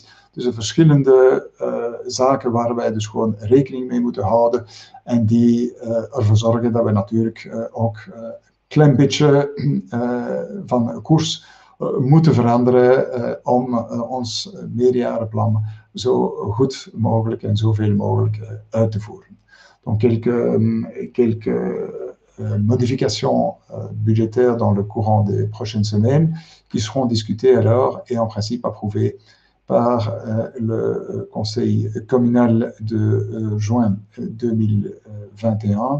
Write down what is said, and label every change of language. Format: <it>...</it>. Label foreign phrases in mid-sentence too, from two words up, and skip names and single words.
<nl>Dus er verschillende zaken waar wij dus gewoon rekening mee moeten houden en die ervoor zorgen dat we natuurlijk ook een klein beetje van koers moeten veranderen om ons meerjarenplan zo goed mogelijk en zoveel mogelijk uit te voeren.</nl> <fr>Donc quelques modifications budgétaires dans le courant des prochaines semaines qui seront discutées alors et en principe approuvées par le conseil communal de juin 2021.</fr>